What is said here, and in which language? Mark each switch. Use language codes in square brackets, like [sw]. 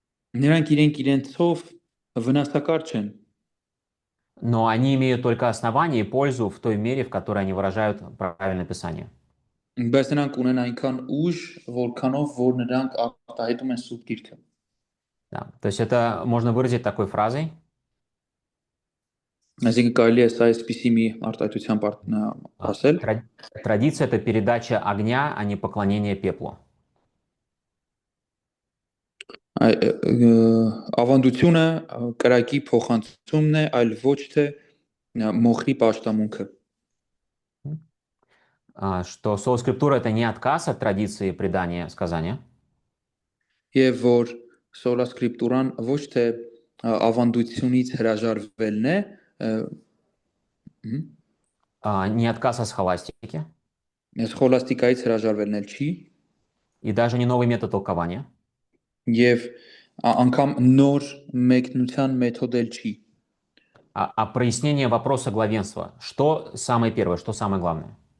[hy] նրանք իրենք իրենցով վնասակար չեն։ [ru] но они имеют только основание и пользу в той мере, в которой они выражают правильное Писание. [hy] Բայց նրանք ունեն այնքան ուժ, որքանով որ նրանք արտահայտում են Սուրբ Գիրքը։ [ru] Да. То есть это можно выразить такой фразой. [hy] Այսինքն կարելի է սա այսպիսի մի արտահայտությամբ ասել։ [ru] Традиция — это передача огня, а не поклонение пеплу. [hy] Ավանդությունը կրակի փոխանցումն է, այլ ոչ թե մոխրի պաշտամունքը։ [ru] Что соло-скриптура — это не отказ от традиции предания сказания. [hy] Եվ որ սոլա սկրիպտուրան ոչ թե ավանդությունից հրաժարվելն է, [ru] Не отказ от схоластики. [hy] Սխոլաստիկայից հրաժարվելն էլ չի, [ru] И даже не новый метод толкования. [hy] եւ անգամ նոր մեկնության մեթոդ էլ չի։ [ru] А прояснение вопроса главенства. Что самое первое, что самое главное?